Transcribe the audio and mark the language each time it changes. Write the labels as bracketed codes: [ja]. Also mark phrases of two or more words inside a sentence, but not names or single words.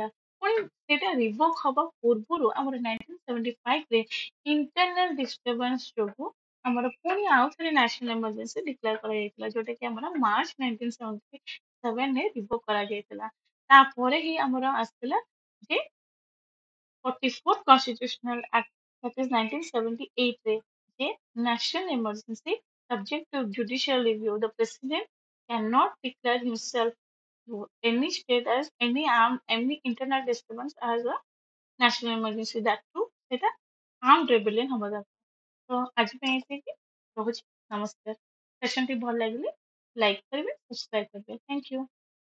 [or] ପୁଣି ସେଇଟା ରିଭୋକ୍ ହବା ପୂର୍ବରୁ ଆମର 1975ରେ [en] internal disturbance [or] ଯୋଗୁ ଆମର ପୁଣି ଆଉ ଥରେ [en] national emergency declare [or] କରାଯାଇଥିଲା, ଯୋଉଟା କି ଆମର ମାର୍ଚ୍ଚ 1977ରେ ରିଭୋକ୍ କରାଯାଇଥିଲା। ତାପରେ ହିଁ ଆମର ଆସିଥିଲା ଯେ [en] 44th Constitutional Act, that is 1978 ରେ, ଯେ national emergency subject to judicial review, the president cannot declare himself to any state as any internal disturbance as a national emergency, that too ସେଟା armed rebellion [or] ହବା ଦରକାର। ତ ଆଜି ପାଇଁ ଏତିକି, ରହୁଛି, ନମସ୍କାର। ସେସନଟି ଭଲ ଲାଗିଲେ ଲାଇକ୍ କରିବେ, ସବସ୍କ୍ରାଇବ କରିବେ। [en] thank you.